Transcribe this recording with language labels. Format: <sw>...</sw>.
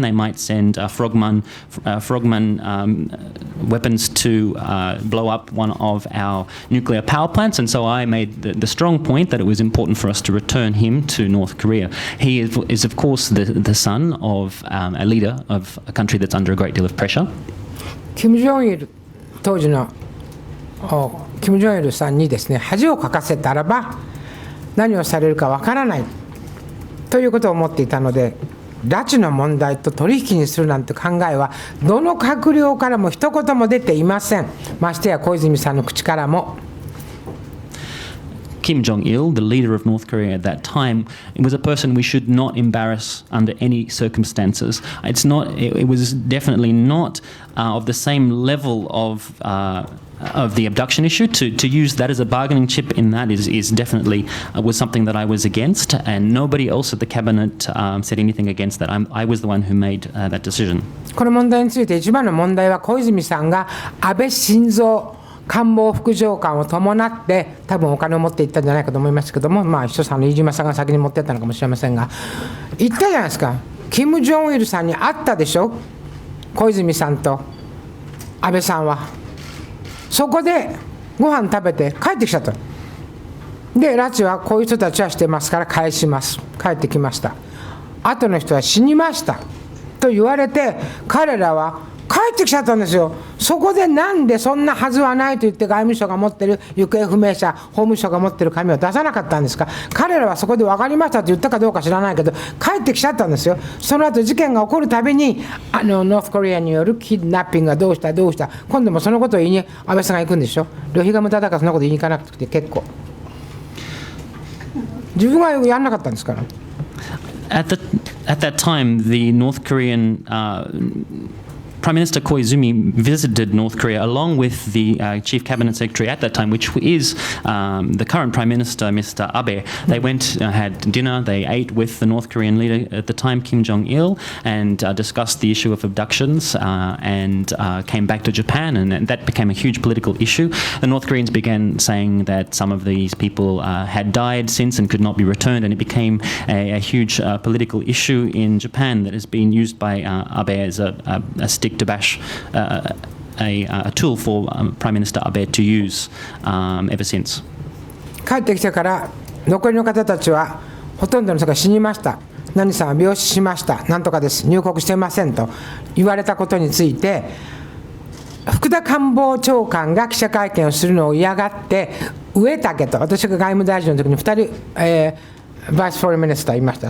<en>They might send frogman weapons to blow up one of our nuclear power plants. And so I made the strong point that it was important for us to return him to North Korea. He is of course, the son of a leader of a country that's under a great deal of pressure.</en> <ja>キム・ジョンイル当時のキム・ジョンイルさんにですね恥をかかせたらば何をされるかわからないということを思っていたので拉致の問題と取引にするなんて考えはどの閣僚からも一言も出ていません。ましてや小泉さんの口からも。</ja> <en>Kim Jong-il, the leader of North Korea at that time, was a person we should not embarrass under any circumstances. It was definitely not of the same level of the abduction issue. To use that as a bargaining chip in that is definitely was something that I was against, and nobody else at the cabinet said anything against that. I was the one who made that decision.</en> <ja>この問題について一番の問題は小泉さんが安倍晋三官房副長官を伴って多分お金を持って行ったんじゃないかと思いますけども、まあ秘書さんの飯島さんが先に持ってったのかもしれませんが、行ったじゃないですか。キム・ジョンイルさんに会ったでしょ、小泉さんと安倍さんは。そこでご飯食べて帰ってきちゃった。で拉致はこういう人たちはしてますから返します、帰ってきました。後の人は死にましたと言われて、彼らは帰ってきちゃったんですよ。そこでなんでそんなはずはないと言って外務省が持ってる行方不明者、法務省が持ってる紙を出さなかったんですか。彼らはそこで分かりましたと言ったかどうか知らないけど帰ってきちゃったんですよ。その後事件が起こるたびにノースコリアによるキッドナッピングがどうしたどうした、今度もそのことを言いに安倍さんが行くんでしょ。旅費が無駄だからそんなこと言いに行かなくて結構、自分はやんなかったんですから。</ja> <en>At that time, the North Korean Prime Minister Koizumi visited North Korea along with the Chief Cabinet Secretary at that time, which is the current Prime Minister, Mr. Abe. They went, had dinner, they ate with the North Korean leader at the time, Kim Jong-il, and discussed the issue of abductions and came back to Japan, and that became a huge political issue. The North Koreans began saying that some of these people had died since and could not be returned, and it became a huge political issue in Japan that has been used by Abe as a stick to bash a tool for Prime Minister Abe to use ever since.</en> <ja>帰ってきてから残りの方たちはほとんどの人が死にました、何さんは病死しました、なんとかです、入国していませんと言われたことについて、福田官房長官が記者会見をするのを嫌がって植竹と、私が外務大臣の時に2人、バイスフォーレンミニスターいました。</ja>